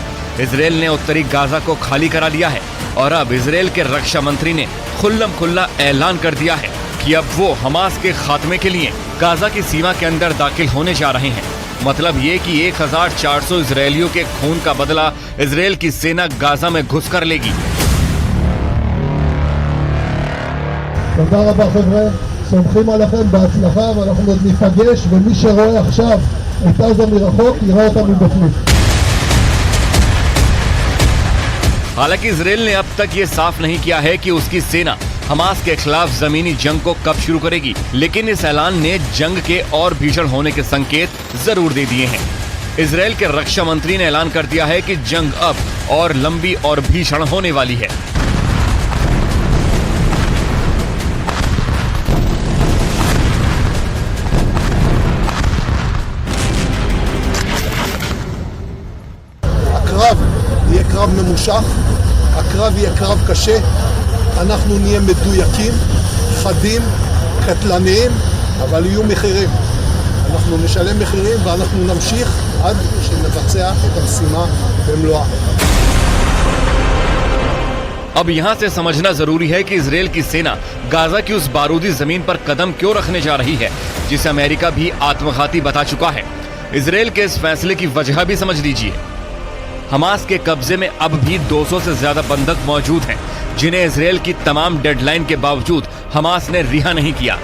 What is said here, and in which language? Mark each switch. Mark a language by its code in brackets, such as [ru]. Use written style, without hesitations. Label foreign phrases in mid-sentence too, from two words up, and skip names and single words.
[hi] इजराइल ने उत्तरी गाजा को खाली करा लिया है और अब इजराइल के रक्षा मंत्री ने खुल्लम खुल्ला ऐलान कर दिया है कि अब वो हमास के खात्मे के लिए गाजा की सीमा के अंदर दाखिल होने जा रहे हैं। मतलब ये कि 1400 इजरायलियों के खून का बदला इजराइल की सेना गाजा में घुसकर लेगी। [he] תודה רבה חבר'ה, סומכים עליכם בהצלחה ואנחנו עוד ניפגש ומי שרואה עכשיו את עזה מרחוק יראה אותה מבפנים। [hi] हालांकि इजराइल ने अब तक ये साफ नहीं किया है कि उसकी सेना हमास के खिलाफ जमीनी जंग को कब शुरू करेगी, लेकिन इस ऐलान ने जंग के और भीषण होने के संकेत जरूर दे दिए हैं। इजराइल के रक्षा मंत्री ने ऐलान कर दिया है कि जंग अब और लंबी और भीषण होने वाली है। [he] הקרב יהיה קרב ממושך, הקרב יהיה קרב קשה, אנחנו נהיה מדויקים, חדים, קטלניים, אבל יהיו מחירים. אנחנו נשלם מחירים ואנחנו נמשיך עד שנבצע את המשימה במלואה. [hi] अब यहाँ से समझना जरूरी है कि इजराइल की सेना गाजा की उस बारूदी जमीन पर कदम क्यों रखने जा रही है, जिसे अमेरिका भी आत्मघाती बता चुका है। इजराइल के इस फैसले की वजह भी समझ लीजिए। हमास के कब्जे में अब भी 200 से ज्यादा बंधक मौजूद हैं, जिन्हें इजराइल की तमाम डेडलाइन के बावजूद हमास ने रिहा नहीं किया।